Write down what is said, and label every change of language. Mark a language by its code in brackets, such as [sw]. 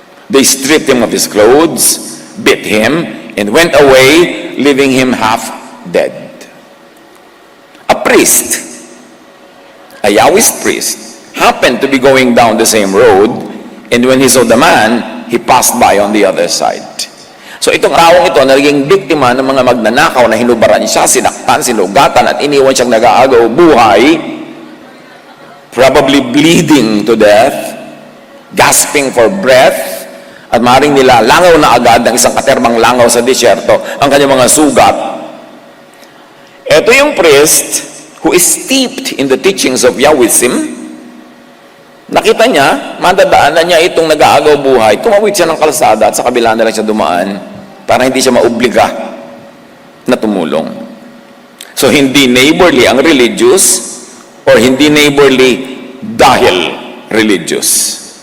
[en] They stripped him of his clothes, beat him, and went away, leaving him half dead. A priest, a Yahwist priest, happened to be going down the same road, and when he saw the man, he passed by on the other side. [tl] So itong taong ito, naging biktima ng mga magnanakaw na hinubaran siya, sinaktan, sinugatan, at iniwan siyang nag-aagaw buhay, [en] probably bleeding to death, gasping for breath, [tl] at maaaring nila langaw na agad ng isang katerbang langaw sa disyerto ang kanyang mga sugat. Ito yung [en] priest who is steeped in the teachings of Yahwism. [tl] Nakita niya, madadaanan niya itong nag-aagaw buhay, tumawid siya ng kalsada at sa kabila na lang siya dumaan para hindi siya maobliga na tumulong. So hindi neighborly ang religious or hindi neighborly dahil religious.